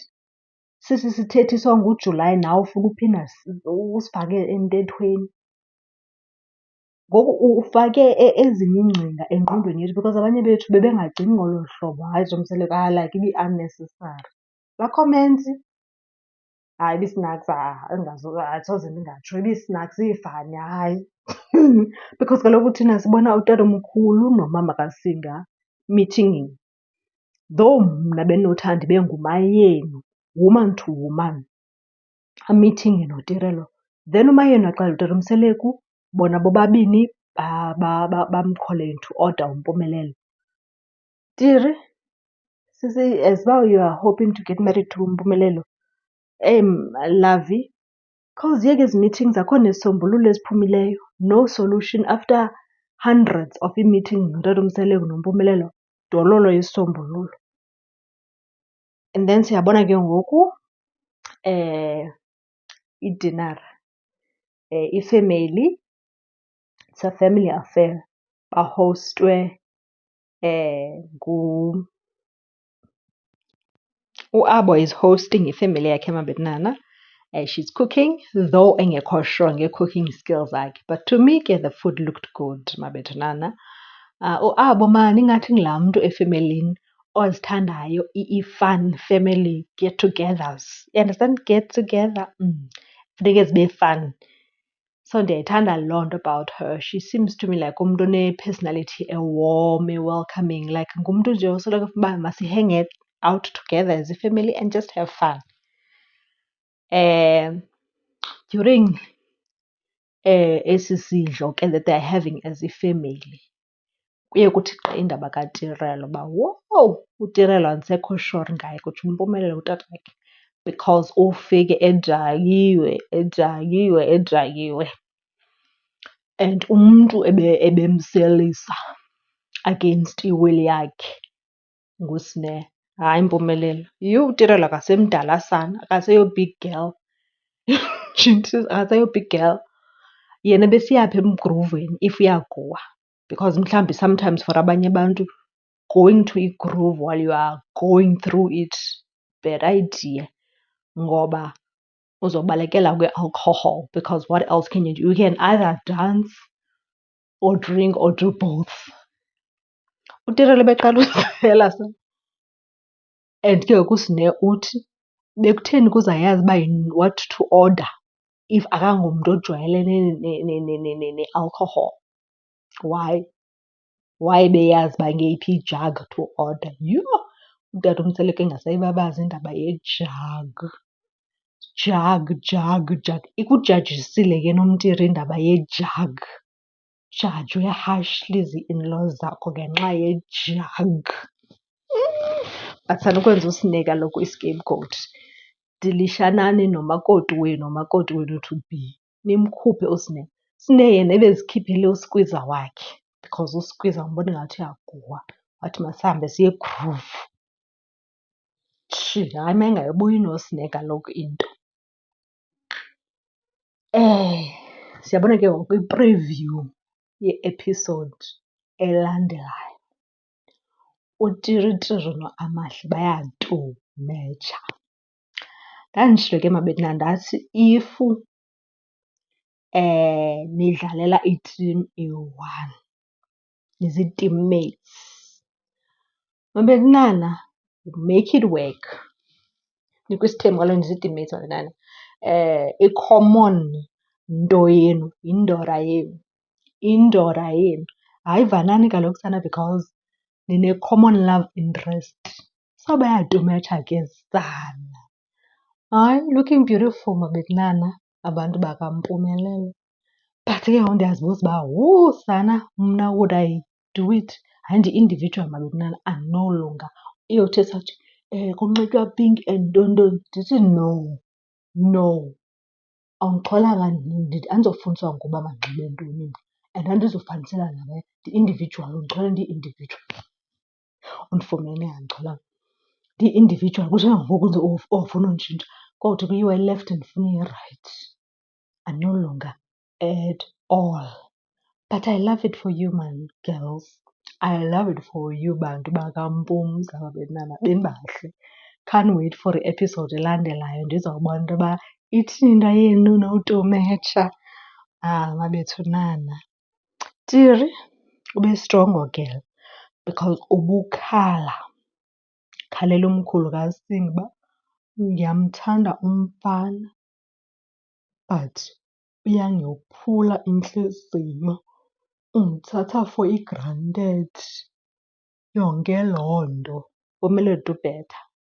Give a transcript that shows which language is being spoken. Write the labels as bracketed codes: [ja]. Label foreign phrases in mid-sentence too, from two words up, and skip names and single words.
[xh] Sithi sithethiswa nguJulayi nawe ufuna uphinda usifake entethweni. Ngoku ufake ezinye iingcinga engqondweni yethu because abanye bethu bebengagcini ngolo hlobo. Hayi Tatomseleku, like ibi-unnecessary. Laa comments, hayi ibi-snacks, asoze ndingatsho, ibi-snacks iifani, hayi. Because kaloku thina sibona utatomkhulu nomama kaSinga meetinging. Though mna bendinothanda ibe ngumayenu, [en] woman to woman. [xh] amithinge noTirelo. Then uMayeni waxelela uTata uMseleku bona bobabini bamkhole into order uMpumelelo. Tiri, sisi, [en] as well you are hoping to get married to uMpumelelo. [xh] Lovey, khawuziyeke ezi meetings akho nesisombululo eziphumileyo. [en] No solution after hundreds of ii-meetings [xh] noTata uMseleku noMpumelelo. Dololo isisombululo. [en] And then [xh] siyabona ke ngoku idinara ifemeli, [en] it's a family affair, [xh] bahostwe uAbo [en] is hosting [xh] ifemeli yakhe Mabetnana. [en] She's cooking, though [xh] engekho sure ngee-cooking skills zakhe. [en] But to me ke the food looked good Mabetnana. [xh] uAbo mani ingathi ngulaa mntu efemelini ozithandayo [en] i-fun family get-togethers. You understand? Get together. [xh] Funeke zibe fun. So ndiyayithanda loo nto [en] about her. She seems to me like umntu one-personality warm, welcoming. Like [xh] ngumntu nje osoloko uba [en] masi-hang out together as a family and just have fun. During [xh] esi sidlo ke [en] that they're having as a family, [xh] kuye kuthi xa indaba kaTirelo uba wow, uTirelo andisekho sure ngaye kutsho uMpumelelo utatakhe because ufike ejakiwe and umntu ebemselisa against iwili yakhe nguSne. Hayi Mpumelelo, uTirelo akasemdala sana, akaseyo-big girl. Akaseyo-big girl. Yena besiyaphi emgruveni [en] if uyagowa, because mhlawumbi sometimes for [xh] abanye abantu [en] going to a-groove while you are going through it, bad idea, [xh] ngoba uzobalekela kwi-alcohol, [en] because what else can you do? You can either dance or drink or do both. [xh] uTirelo beqala usela and ke ngoku uSne uthi bekutheni kuzayazi uba [en] what to order [xh] if akangomntu ojwayelene ne-alcohol. Why beyazi uba ngeyiphi ijag [en] to order? [xh] Yho, uTata uMseleku engasayibabazi indaba yejag. Jag. Ikujajisile ke nomTiri indaba yejag. Jajwe harshly zii-in-laws zakho ngenxa yejag. Bathanda ukwenza uSne kaloku i-scapegoat. Dilishanani nomakoti wenu [en] to be. [xh] Nimkhuphe uSne. uSne yena ebezikhiphele uskwiza wakhe because uskwiza umbona ngathi uyaguwa. Wathi masihambe siye e-groove. Hayi mayingayibuyi noSne kaloku into. Siyabona ke ngoku i-preview ye-episode elandelayo. uTiritiri noAmahle bayatumetsha. Ndanditshilo ke Mabetnana ndathi if nidlalela i-team eyi-one, nizii-teammates, Mabetnana, [en] make it work. [xh] Nikwisithembu kaloku nizii-teammates Mabetnana. I-common nto yenu yindora yenu. Hayi vanani kaloku sana because nine-common [en] love interest. [xh] So bayatumetsha ke sana. Hayi, [en] looking beautiful Mabetnana, [xh] abantu bakaMpumelelo. But ke ngoku ndiyazibuza uba sana mna [en] would I do it? [xh] Hayi ndi-individual Mabetnana, andinolunga. Iyothi sathi kunxitywa pink and ntontoni. [en] Ndithi no. [xh] Awundixholanga andizofundiswa ngoba mandinxibe ntoni mna and andizufanisela nabanye. Ndi-individual, undixhola ndi-individual. Undifumene andixholanga. Ndi-individual kuthi ngoku ofuna unditshintsha kodwa kuyiwa i-left ndifuna i-right. Andinolunga [en] at all. But I love it for you man, girls. I love it for you [xh] bantu bakaMpumza Mabetnana, benibahle. [en] Can't wait for [xh] i-episode elandelayo ndizawubona into yoba ithini into yenu notumetsha. Mabethunana. Tiri, ube strongo girl because ubukhala. Khalela umkhulu kaSindi uba ndiyamthanda umfana but uyangophula intliziyo. Undithatha for i-granted. Yonke loo nto. [en] UMpumelelo do better.